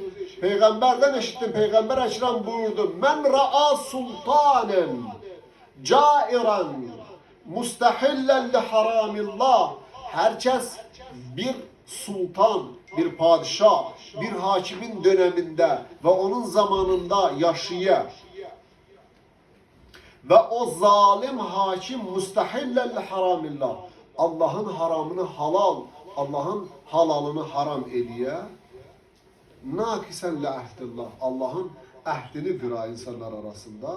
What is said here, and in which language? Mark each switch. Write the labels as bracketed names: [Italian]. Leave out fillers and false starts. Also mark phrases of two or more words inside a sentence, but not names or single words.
[Azerbaijani] Peyğəmbərdən eşitdim, Peyğəmbər Əkrəm buyurdu. [Arabic] من رأى سلطانا جائرا مستحلا لحرم الله. [Azerbaijani] Hər kəs bir sultan, bir padişah, bir hakimin dönemində və onun zamanında yaşaya ve o zalim hakim [Arabic] مستحلا لحرم الله. [Azerbaijani] Allah'ın haramını halal, Allah'ın halalını haram ediyor. [Arabic] ناكثا لعهد الله. [Azerbaijani] Allah'ın ahdini qıra insanlar arasında.